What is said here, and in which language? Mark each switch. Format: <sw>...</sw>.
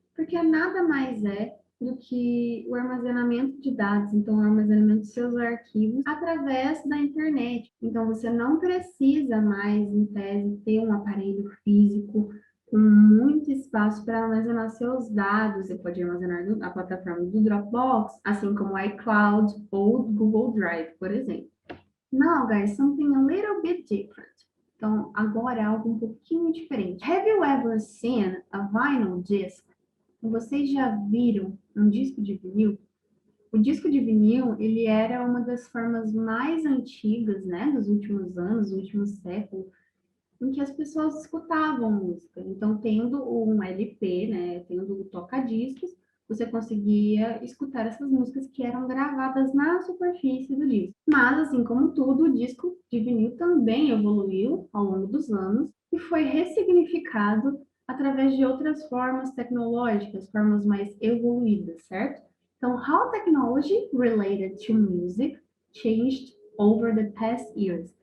<pt>Porque nada mais é do que o armazenamento de dados, então o armazenamento dos seus arquivos através da internet. Então você não precisa mais, em tese, ter um aparelho físico com muito espaço para armazenar seus dados. Você pode armazenar na plataforma do Dropbox, assim como o iCloud ou o Google Drive, por exemplo.</pt> <en>Now, guys, something a little bit different.</en> <pt>Então, agora é algo um pouquinho diferente.</pt> <en>Have you ever seen a vinyl disc?</en> <pt>Vocês já viram um disco de vinil? O disco de vinil, ele era uma das formas mais antigas, né, dos últimos anos, do último século, em que as pessoas escutavam música. Então, tendo um LP, né, tendo o toca-discos, você conseguia escutar essas músicas que eram gravadas na superfície do disco. Mas, assim como tudo, o disco de vinil também evoluiu ao longo dos anos e foi ressignificado através de outras formas tecnológicas, formas mais evoluídas, certo?</pt> <en>Então, how technology related to music changed over the past years.</en>